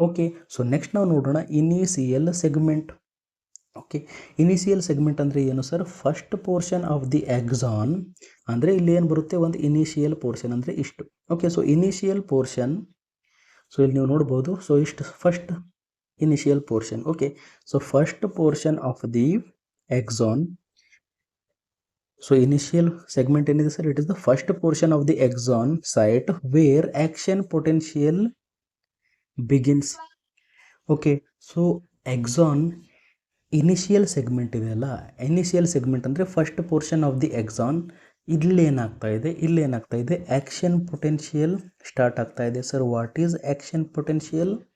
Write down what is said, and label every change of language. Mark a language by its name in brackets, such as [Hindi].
[English] okay, so next [Kannada] ನಾವು ನೋಡೋಣ [English] Initial segment. Okay, initial segment [Kannada] ಅಂದರೆ ಏನು [English] Sir, first portion of the axon. [Kannada] ಅಂದರೆ ಇಲ್ಲಿ ಏನು ಬರುತ್ತೆ, ಒಂದು ಇನಿಷಿಯಲ್ ಪೋರ್ಷನ್ ಅಂದರೆ ಇಷ್ಟು. [English] okay, so initial portion, so [Kannada] ಇಲ್ಲಿ ನೀವು ನೋಡ್ಬೋದು. [English] ಸೊ ಇಷ್ಟು first initial portion. Okay, so first portion of the axon, so initial segment in this, it is the first portion of the axon site where action potential begins. Okay, so axon initial segment ಇದೆಯಲ್ಲ, initial segment ಅಂದರೆ first portion of the axon. [Kannada] ಇಲ್ಲೇನಾಗ್ತಾ ಇದೆ, action potential start ಆಗ್ತಾ ಇದೆ. [English] Sir, what is action potential?